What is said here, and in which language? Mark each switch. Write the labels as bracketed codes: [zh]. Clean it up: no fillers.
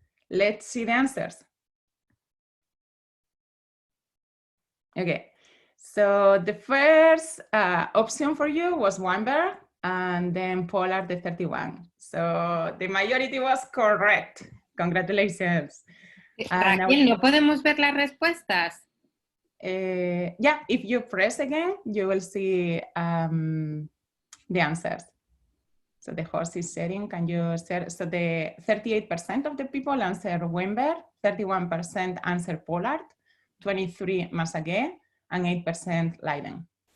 [en] Let's see the answers. Okay, so the first option for you was Weinberg, and then Pollard, the 31. So the majority was correct. Congratulations. [es] Raquel, ¿no podemos ver las respuestas? [en] Yeah, if you press again, you will see the answers. So the horse is setting, can you share? So the 38% of the people answer Weinberg, 31% answer Pollard, 23% Massaguer, and 8% Leiden.